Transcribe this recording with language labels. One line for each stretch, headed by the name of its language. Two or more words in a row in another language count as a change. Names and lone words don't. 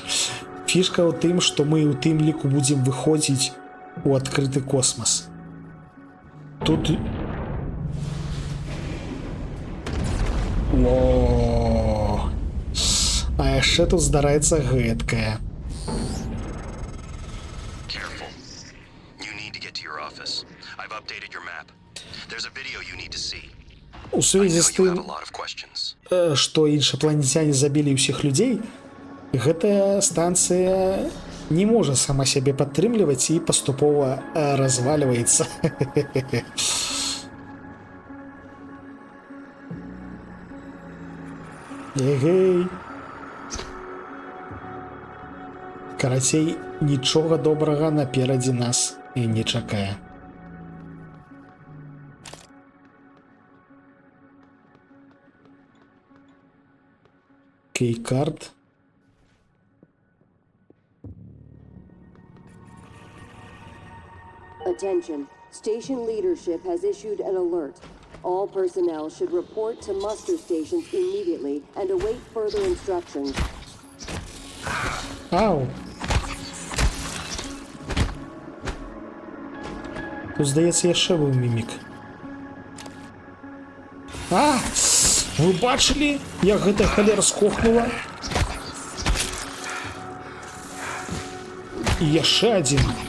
Belarusian: Фішка ў тым, што мы ў тым ліку будзем выходзіць у адкрыты космас. Тут... О, а яшчэ тут здараецца гэткае.
English: Careful. You need to get to your office. I've updated your map. There's a video you need to see.
Belarusian: У сувязі з тым, што іншапланецяне забілі ўсіх людзей, гэтая станцыя не можа сама сябе падтрымліваць і паступова развальваецца. Эгэй. Карацей, нічога добрага наперадзе нас і не чакае. Кейкарт.
English: Attention. Station leadership has issued an alert. All personnel should report to muster stations immediately and await further instructions.
Belarusian: Ау. Тут, здаецца, яшчэ быў мімік. А! Вы бачылі, як гэта халера скохнула? І яшчэ адзін.